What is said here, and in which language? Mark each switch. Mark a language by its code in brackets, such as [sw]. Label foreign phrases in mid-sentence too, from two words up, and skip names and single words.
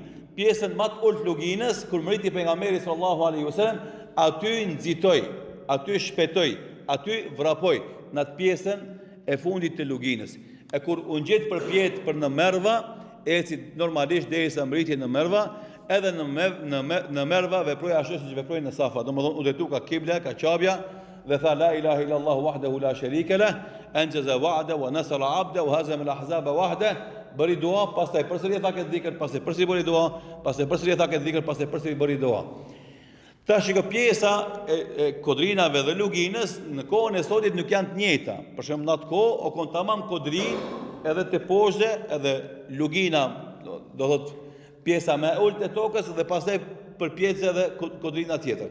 [sq] Pjesën më të ulët luginës kur mriti pejgamberi [ar] صلى الله عليه وسلم, [sq] aty nxitoi, aty shpetoj, aty vrapoj në atë pjesën e fundit të luginës. E kur unë gjetë përpjet për në Merwa, eci normalisht derisa mbriti në Merwa, edhe në Merwa veproj ashtu siç veproi në Safa. Domethënë u detu ka kibla, ka qabja dhe tha [ar] لا إله إلا الله وحده لا شريك له أنجز وعده ونصر عبده وهزم الأحزاب وحده. [sq] Bëri dua, pastaj përsëri tha këtë dhikr, pastaj përsëri bëri dua, pastaj përsëri tha këtë dhikr, pastaj përsëri bëri dua. Tash që pjesa e kodrinave dhe luginës në kohën e sotit nuk janë të njëjta. Për shembull në atë kohë o kon tamam kodrin edhe të poshtë edhe lugina, do thot pjesa më e ulët e tokës dhe pastaj përpjecë edhe kodrina tjetër.